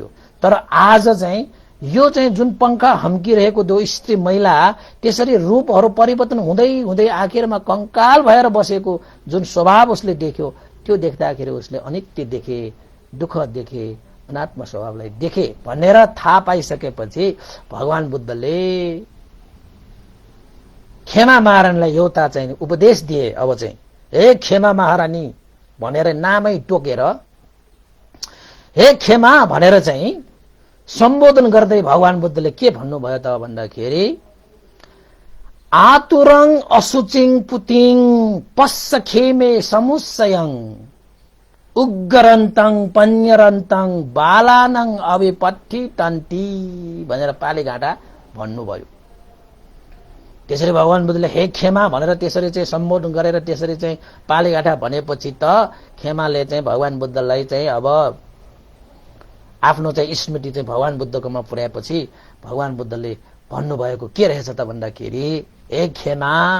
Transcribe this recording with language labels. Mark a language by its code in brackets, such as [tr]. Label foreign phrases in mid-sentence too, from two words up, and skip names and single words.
[ne] तर आज चाहिँ यो चाहिँ जुन पंखा हम्किरहेको दो स्त्री महिला त्यसरी रूपहरू परिवर्तन हुँदै हुँदै आखिरमा कंकाल भएर बसेको जुन स्वभाव उसले देख्यो, त्यो देख्दाखेरि उसले अनित्य देखे, दुःख देखे, अनात्म स्वभावलाई देखे भनेर थाहा पाइसकेपछि भगवान बुद्धले खेमा महारानीलाई एउटा चाहिँ उपदेश दिए। अब चाहिँ हे खेमा महारानी भनेर नामै टोकेर हे खेमा भनेर चाहिँ सम्बोधन गर्दै भगवान बुद्धले के भन्नुभयो त भन्दाखेरि [pi] आतुरं असुचिं पुतिं पस्स खेमे समुस्सयं उग्रन्तं पन्यरन्तं बालानं अविपट्ठी तन्ती [ne] भनेर पाली घाटा भन्नुभयो। त्यसरी भगवान बुद्धले हे खेमा भनेर त्यसरी चाहिँ सम्बोधन गरेर त्यसरी चाहिँ पाली घाटा भनेपछि त खेमाले चाहिँ भगवान बुद्धलाई चाहिँ अब आफ्नो चाहिँ स्मृति चाहिँ भगवान बुद्धकोमा पुर्याएपछि भगवान बुद्धले भन्नुभएको के रहेछ त भन्दाखेरि हे खेमा